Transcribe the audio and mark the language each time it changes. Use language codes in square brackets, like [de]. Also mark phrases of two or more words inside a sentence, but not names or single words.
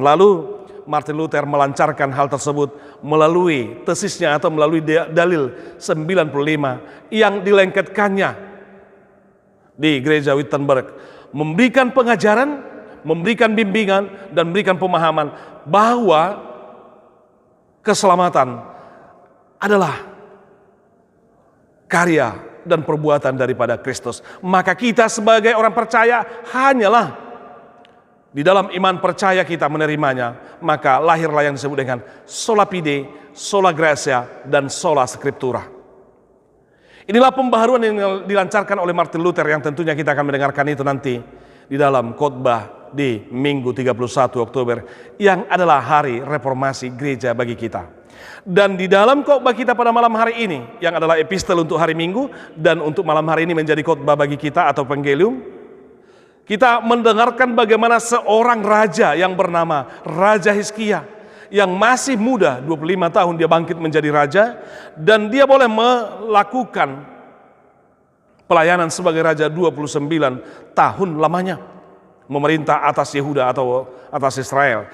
[id] Lalu Martin Luther melancarkan hal tersebut melalui tesisnya atau melalui dalil 95 yang dilengketkannya di gereja Wittenberg, memberikan pengajaran, memberikan bimbingan dan memberikan pemahaman bahwa keselamatan adalah karya dan perbuatan daripada Kristus. Maka kita sebagai orang percaya hanyalah di dalam iman percaya kita menerimanya, maka lahirlah yang disebut dengan [la] sola fide, sola gratia, [id] dan [la] sola scriptura. [id] Inilah pembaharuan yang dilancarkan oleh Martin Luther yang tentunya kita akan mendengarkan itu nanti di dalam khotbah di Minggu 31 Oktober yang adalah hari reformasi gereja bagi kita. Dan di dalam khotbah kita pada malam hari ini yang adalah epistel untuk hari Minggu dan untuk malam hari ini menjadi khotbah bagi kita atau penggelium, kita mendengarkan bagaimana seorang raja yang bernama Raja Hizkia yang masih muda, 25 tahun dia bangkit menjadi raja, dan dia boleh melakukan pelayanan sebagai raja 29 tahun lamanya memerintah atas Yehuda atau atas Israel.